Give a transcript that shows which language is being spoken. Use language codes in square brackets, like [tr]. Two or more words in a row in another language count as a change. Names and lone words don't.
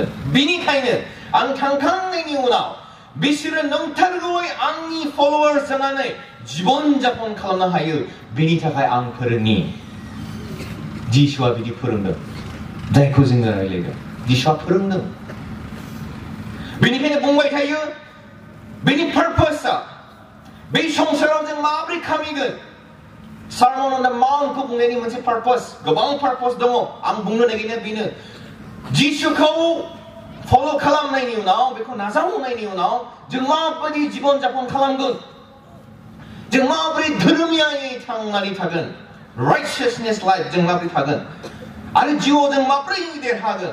[brx] बेनिखायनो आं थांखांनायनि उनाव बिसोरो नंथारगौयै आंनि फलोवार्स जानानै जीबन जापन खालामनो हायो. बेनि थाखाय आं फोरोंनि. जिसुआ बिदि फोरोंदों. जायखौ जोङो रायलायदों. जिसुआ फोरोंदों. बेनिखायनो बुंबाय थायो बेनि पारपसआ बे संसाराव जों माबोरै खामिगोन. Sermon on the Mount खौ बुंनायनि मोनसे पारपस गोबां पारपस दङ. आं बुंनो नागिरनाया बेनो जिसुखौ फलो खालामनायनि उनाव बेखौ नाजावनायनि उनाव जों माबायदि जीबन जापन खालामगोन. जों माबोरै धोरोमियायै थांनानै थागोन. [en] Righteousness life [brx] जों माबोरै थागोन आरो जिउआव जों माबोरै देरहागोन.